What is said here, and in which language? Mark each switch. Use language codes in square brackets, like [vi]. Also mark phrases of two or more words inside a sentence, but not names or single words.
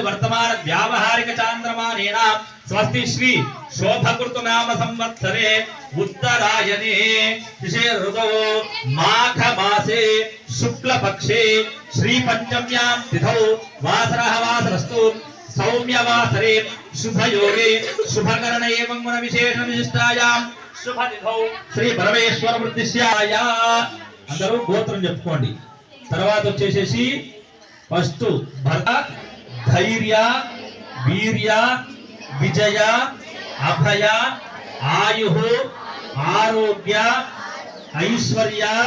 [sa] वर्तमान व्यावहारिक चांद्रमानेन स्वस्ति श्री शोभकृत नाम संवत्सरे उत्तरायणे ऋषे ऋतौ माघ मासे शुक्ल पक्षे श्री पंचम्यां तिथौ वासरः वासरस्तु सौम्यवासरे शुभ योगे शुभकरण एवं गुण विशेष विशिष्टायां शुभ तिथौ श्री परमेश्वर वृद्धिस्याय [te] అందరూ గోత్రం చెప్పుకోండి। తర్వాత వచ్చేసేసి ఫస్ట్ భర్త [sa] ధైర్య వీర్య విజయ అభయ ఆయు ఆరోగ్య ఐశ్వర్య